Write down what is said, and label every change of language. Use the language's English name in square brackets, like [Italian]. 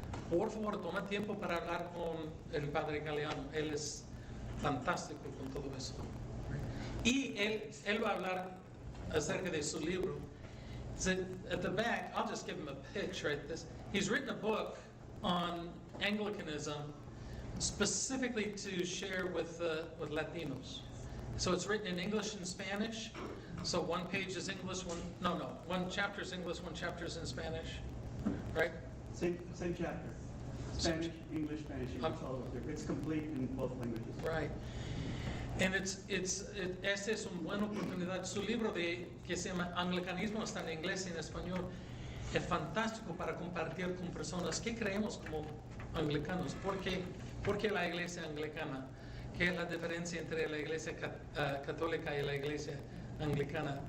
[Spanish] Por favor, toma tiempo para hablar con el padre Galeano. Él es fantástico con todo eso. Y él va a hablar acerca de su libro. [English] So at the back, I'll just give him a pitch right this. He's written a book on Anglicanism specifically to share with Latinos. So it's written in English and Spanish. So one page is English, one chapter is English, one chapter is in Spanish, right? Same chapter. Spanish, English, all of it. It's complete in both languages. Right. [Spanish] And esta es una buena oportunidad. Su libro que se llama Anglicanismo está en inglés y en español. Es fantástico para compartir con personas que creemos como anglicanos. ¿Por qué la iglesia anglicana? ¿Qué es la diferencia entre la iglesia católica y la iglesia anglicana?